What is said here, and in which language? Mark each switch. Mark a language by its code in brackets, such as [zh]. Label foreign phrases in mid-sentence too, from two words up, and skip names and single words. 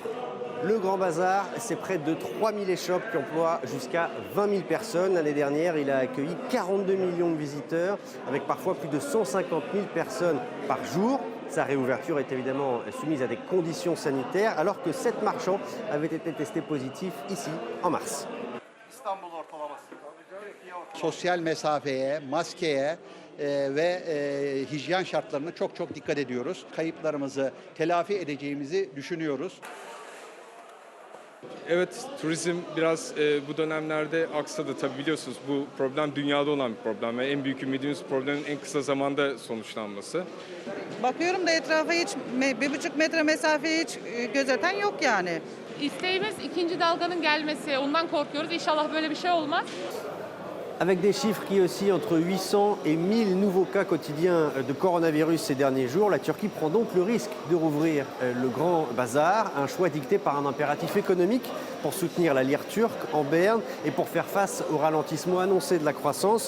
[fr] Le Grand Bazar, c'est près de 3000 échoppes qui emploient jusqu'à 20 000 personnes. L'année dernière, il a accueilli 42 millions de visiteurs, avec parfois plus de 150 000 personnes par jour. Sa réouverture est évidemment soumise à des conditions sanitaires, alors que 7 marchands avaient été testés positifs ici en mars. [tr] Sosyal mesafeye, maskeye ve hijyen şartlarına çok dikkat ediyoruz. Kayıplarımızı telafi edeceğimizi düşünüyoruz. Evet, turizm biraz bu dönemlerde aksadı. Tabii biliyorsunuz bu problem dünyada olan bir problem ve en büyük ümidimiz problemin en kısa zamanda sonuçlanması. Bakıyorum da etrafa hiç 1,5 metre mesafeyi hiç gözeten yok yani. İsteğimiz ikinci dalganın gelmesi. Ondan korkuyoruz. İnşallah böyle bir şey olmaz. [fr] Avec des chiffres qui oscillent entre 800 et 1000 nouveaux cas quotidiens de coronavirus ces derniers jours, la Turquie prend donc le risque de rouvrir le Grand Bazar, un choix dicté par un impératif économique pour soutenir la lire turque en berne et pour faire face au ralentissement annoncé de la croissance.